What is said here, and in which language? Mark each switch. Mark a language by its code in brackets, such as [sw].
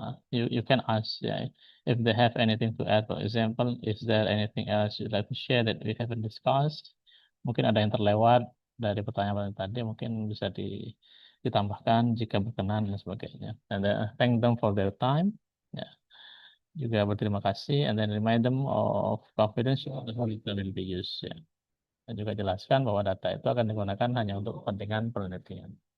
[en] you can ask, if they have anything to add. For example, is there anything else you'd like to share that we haven't discussed? [id] Mungkin ada yang terlewat dari pertanyaan tadi, mungkin bisa ditambahkan jika berkenan dan sebagainya. [en] And thank them for their time. [id] Ya, juga berterima kasih. [en] And then remind them of confidential how it will be used. [id] Ya. Dan juga jelaskan bahwa data itu akan digunakan hanya untuk kepentingan penelitian.